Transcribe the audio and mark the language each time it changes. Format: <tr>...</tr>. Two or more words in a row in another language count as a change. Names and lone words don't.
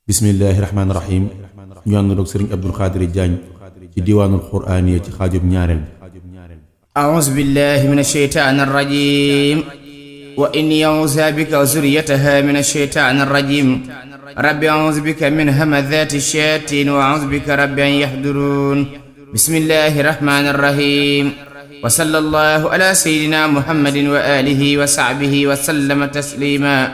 <ar>بسم الله الرحمن الرحيم</ar> <wo>ñu àndoon ak sëriñ Abdul Xaadir Jaañ ci diwaanul quraaniya ci xaajub ñaareel bi</wo> <ar>أعوذ بالله من الشيطان الرجيم وإني أعوذ بك وذريتها من الشيطان الرجيم رب أعوذ بك من همذات الشياطين وأعوذ بك رب أن يحضرون بسم الله الرحمن الرحيم وصلى الله على سيدنا محمد وآله وصحبه وسلم تسليما</ar>